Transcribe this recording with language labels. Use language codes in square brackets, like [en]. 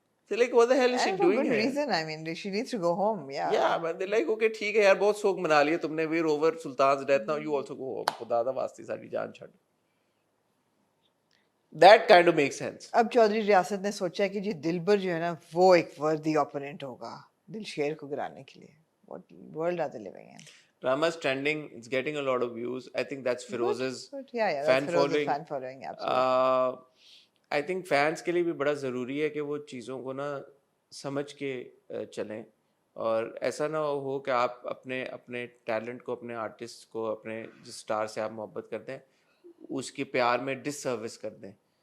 [en] They're like what the hell is she doing here? For good reason, I mean she needs to go home. Yeah but they're like okay [ur] ٹھیک ہے یار بہت سوگ منا لیے تم نے, [en] we're over Sultan's death now, you also go home, [pa] خدا دا واسطے ساری جان چھڑ. [en] That kind of makes sense. [ur] اب چودھری ریاست نے سوچا کہ جی دلبر جو ہے نا وہ ایک [en] worthy opponent [ur] ہوگا دلشیر کو گرانے کے لیے. [en] What world are they living in? Drama's trending, it's getting a lot of views. I think that's Firoz's fan following. Absolutely. I think [ur] fans کے لیے بھی بڑا ضروری ہے کہ وہ چیزوں کو نا سمجھ کے چلیں, اور ایسا نہ ہو کہ آپ اپنے ٹیلنٹ کو, اپنے آرٹسٹ کو, اپنے جس اسٹار سے آپ محبت کرتے ہیں اس کے پیار میں ڈس سروس کر دیں.